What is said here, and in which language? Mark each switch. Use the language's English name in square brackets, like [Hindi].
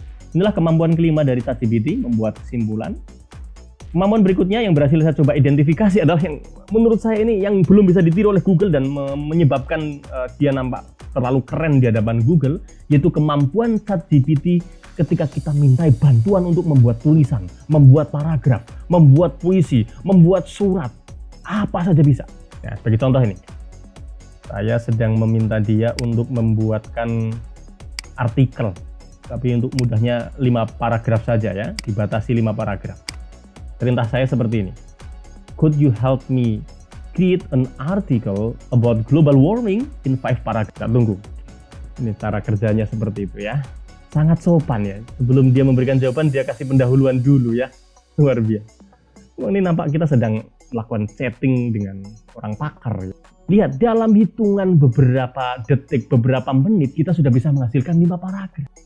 [Indonesian] Inilah kemampuan kelima dari ChatGPT, membuat kesimpulan. Kemampuan berikutnya yang berhasil saya coba identifikasi adalah yang menurut saya ini yang belum bisa ditiru oleh Google dan menyebabkan dia nampak terlalu keren di hadapan Google, yaitu kemampuan ChatGPT ketika kita mintai bantuan untuk membuat tulisan, membuat paragraf, membuat puisi, membuat surat, apa saja bisa. Ya, sebagai contoh ini, saya sedang meminta dia untuk membuatkan artikel, tapi untuk mudahnya 5 paragraf saja ya, dibatasi 5 paragraf. Perintah saya seperti ini. [English] Could you help me create an article about global warming in 5 paragraph? [Indonesian] Tunggu. Ini cara kerjanya seperti itu ya. Sangat sopan ya. Sebelum dia memberikan jawaban, dia kasih pendahuluan dulu ya. Luar biasa. Ini nampak kita sedang melakukan chatting dengan orang pakar. Lihat, dalam hitungan beberapa detik, beberapa menit, kita sudah bisa menghasilkan 5 paragraf.